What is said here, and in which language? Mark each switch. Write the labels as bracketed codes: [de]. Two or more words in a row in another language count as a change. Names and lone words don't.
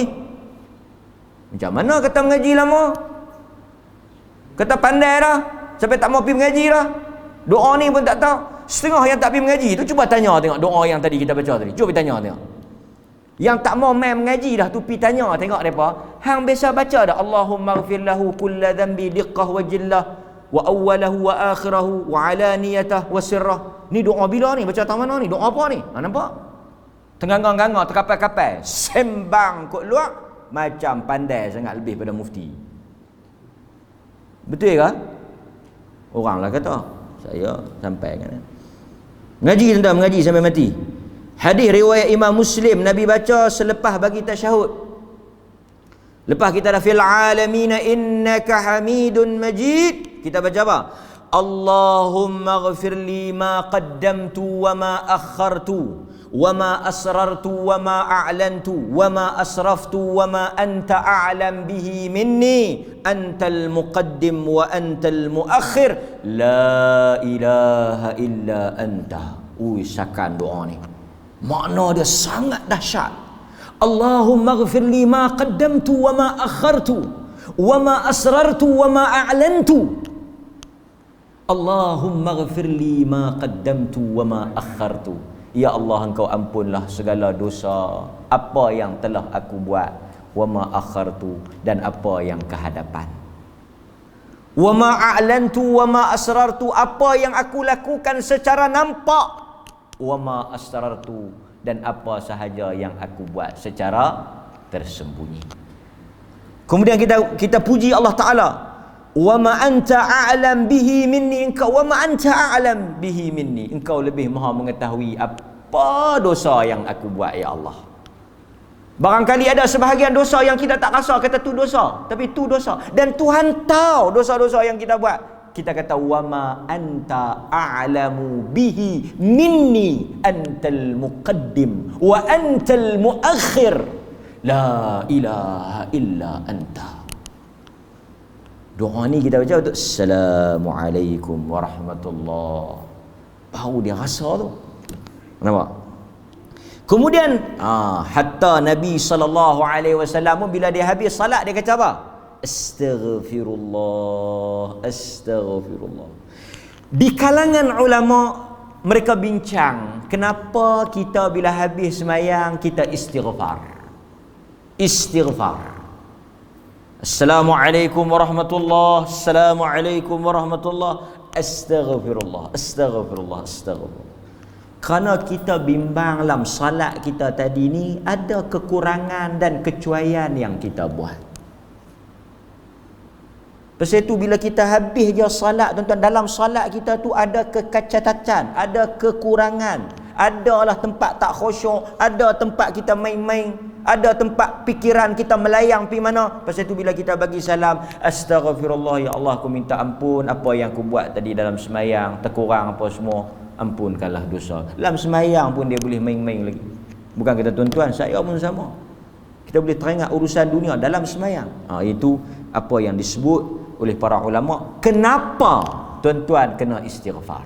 [ms] Macam mana kata mengaji lama? Kata pandai dah, sampai tak mau pergi mengaji dah. Doa ni pun tak tahu. Setengah yang tak pergi mengaji tu, cuba tanya tengok doa yang tadi kita baca tadi. Cuba tanya tengok. Yang tak mau main mengaji dah tu, pergi tanya tengok mereka. Hang biasa baca dah, [ar] اللهم اغفر له كل ذنبي دقه وجله وأوله وآخره وعلانيته وسره. [ms] Ni doa bila ni? Baca tang mana ni? Doa apa ni? Nampak? Tengah-tengah terkapai-kapai, sembang kot luar macam pandai sangat lebih pada mufti. Betul ke? Oranglah kata, saya sampai kan. Mengaji tuan-tuan, mengaji sampai mati. Hadis riwayat Imam Muslim, Nabi baca selepas bagi tasyahud. Lepas kita dah [ar] في العالمين إنك حميد مجيد, [ms] kita baca apa? [ar] اللهم اغفر لي ما قدمت وما أخرت وما أسررت وما أعلنت وما أسرفت وما أنت أعلم به مني أنت المقدم وأنت المؤخر لا إله إلا أنت. [ms] Ui, sakan doa ni, makna dia sangat dahsyat. [ar] اللهم اغفر لي ما قدمت وما أخرت وما أسررت وما أعلنت. اللهم اغفر لي ما قدمت وما أخرت. [ms] Ya Allah, engkau ampunlah segala dosa apa yang telah aku buat, [ar] وما أخرت, [ms] dan apa yang kehadapan, [ar] وما أعلنت وما أسررت, [ms] apa yang aku lakukan secara nampak, [ar] وما أسررت, [ms] dan apa sahaja yang aku buat secara tersembunyi. Kemudian kita puji Allah Ta'ala, [ar] وما أنت أعلم به مني, engkau وما أنت أعلم به مني, [ms] engkau lebih maha mengetahui apa dosa yang aku buat ya Allah. Barangkali ada sebahagian dosa yang kita tak rasa kata tu dosa, tapi tu dosa, dan Tuhan tahu dosa-dosa yang kita buat. Kita kata [ar] وما أنت أعلم به مني أنت المقدم وأنت المؤخر لا إله إلا أنت. [ms] Doa ni kita baca untuk [ar] السلام عليكم ورحمة الله. [ms] Baru dia rasa tu. Nampak? Kemudian hatta Nabi SAW bila dia habis salat dia kata apa? [ar] أستغفر الله، أستغفر الله. [ms] Di kalangan ulama mereka bincang, kenapa kita bila habis semayang kita istighfar. Istighfar. [ar] السلام عليكم ورحمة الله، السلام عليكم ورحمة الله، أستغفر الله، أستغفر الله، أستغفر الله. [ms] Kerana kita bimbang dalam salat kita tadi ni ada kekurangan dan kecuaian yang kita buat. Pasal itu bila kita habis je salat, tuan-tuan, dalam salat kita tu ada kekacatan, ada kekurangan, adalah tempat tak khusyuk, ada tempat kita main-main, ada tempat fikiran kita melayang pergi mana. Pasal itu bila kita bagi salam, [ar] أستغفر الله، يا الله, [ms] aku minta ampun apa yang aku buat tadi dalam semayang, terkurang apa semua, ampunkanlah dosa. Dalam semayang pun dia boleh main-main lagi. Bukan kata tuan-tuan, saya pun sama. Kita boleh teringat urusan dunia dalam semayang. Itu apa yang disebut oleh para ulama, kenapa tuan-tuan kena istighfar.